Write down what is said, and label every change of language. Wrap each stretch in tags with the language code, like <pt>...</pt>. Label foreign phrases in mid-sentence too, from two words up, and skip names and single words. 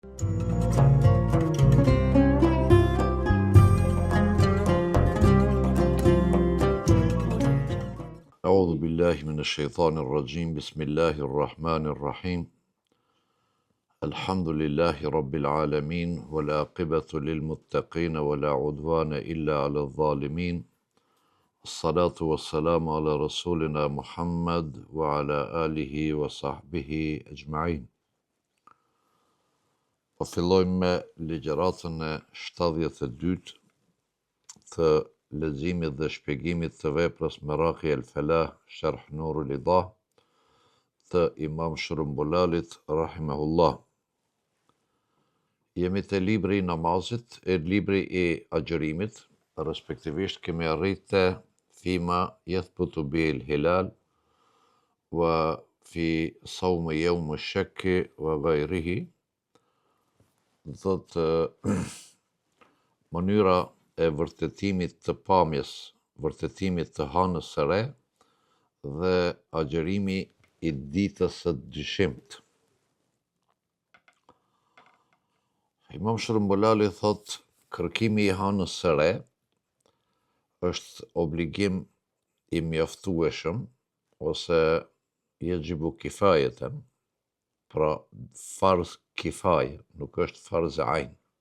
<ar>أعوذ بالله من الشيطان الرجيم بسم الله الرحمن الرحيم الحمد لله رب العالمين والعاقبة للمتقين ولا عدوان إلا على الظالمين الصلاة والسلام على رسولنا محمد وعلى آله وصحبه أجمعين.</ar> <sq>Po fillojmë me ligjëratën e 72 të leximit dhe shpjegimit të veprës Maraqi el-Falah, Sharh Nurul Idah të Imam Shërumbulalit rahimahullah. Jemi te libri I namazit e libri I agjërimit, respektivisht kemi arritë</sq> <ar>فيما يثبت بالهلال وفي صوم يوم الشك وغيره.</ar> <sq>Thotë mënyra e vërtetimit të pamjes, vërtetimit të hënës së re dhe agjërimi I ditës së dyshimt. Imam Shërumbulali thot kërkimi I hënës së re është obligim I mjaftueshëm ose</sq> <ar>يجب كفاية,</ar> <sq>pra farz kifaje, nuk është farz ain.</sq>